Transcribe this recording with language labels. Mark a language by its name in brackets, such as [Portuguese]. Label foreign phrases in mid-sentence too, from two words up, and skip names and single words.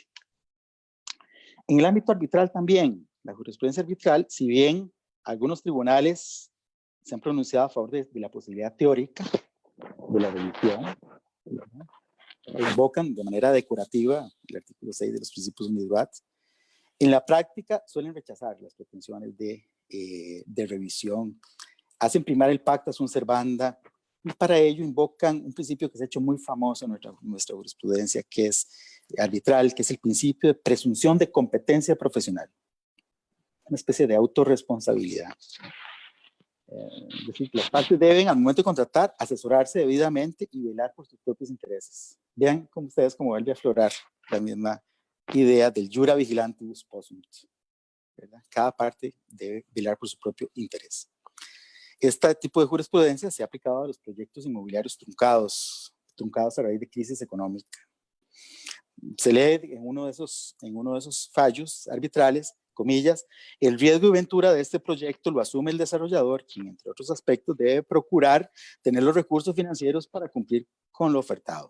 [Spanish] En el ámbito arbitral también, la jurisprudencia arbitral, si bien algunos tribunales se han pronunciado a favor de la posibilidad teórica de la revisión, invocan de manera decorativa el artículo 6 de los principios UNIDROIT, en la práctica suelen rechazar las pretensiones de revisión, hacen primar el [Latin] pacta sunt servanda, [Spanish] y para ello invocan un principio que se ha hecho muy famoso en nuestra jurisprudencia, que es arbitral, que es el principio de presunción de competencia profesional, una especie de autorresponsabilidad. Es decir, las partes deben al momento de contratar asesorarse debidamente y velar por sus propios intereses. Vean como ustedes cómo vuelve a aflorar la misma idea del [Latin] jura vigilantibus possunt, [Spanish] ¿verdad? Cada parte debe velar por su propio interés. Este tipo de jurisprudencia se ha aplicado a los proyectos inmobiliarios truncados a raíz de crisis económica. Se lee en uno de esos fallos arbitrales, comillas, el riesgo y ventura de este proyecto lo asume el desarrollador, quien entre otros aspectos debe procurar tener los recursos financieros para cumplir con lo ofertado.